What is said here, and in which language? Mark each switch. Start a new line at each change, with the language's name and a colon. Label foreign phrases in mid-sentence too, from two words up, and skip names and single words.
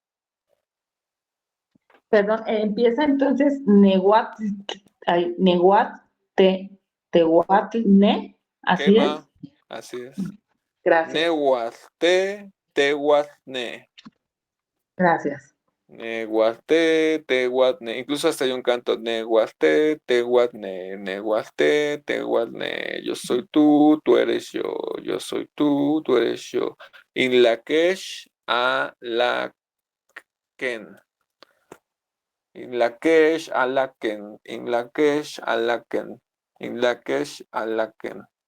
Spanish: Perdón, empieza entonces
Nahuatl languages: Nehuat, Nehuat, Tehuatne,
Spanish: así es. Quema, así es. Gracias,
Nahuatl languages: Nehualte, tehuatne.
Spanish: gracias.
Nahuatl languages: Nehualte, tehuatne.
Spanish: Incluso hasta hay un canto.
Nahuatl languages: Nehualte, tehuatne, nehualte, tehuatne.
Spanish: Yo soy tú eres yo. Yo soy tú eres yo.
Yucateco: In Lakesh a la Ken. In Lakesh a la Ken. In Lakesh a la Ken. In Lakesh a la Ken.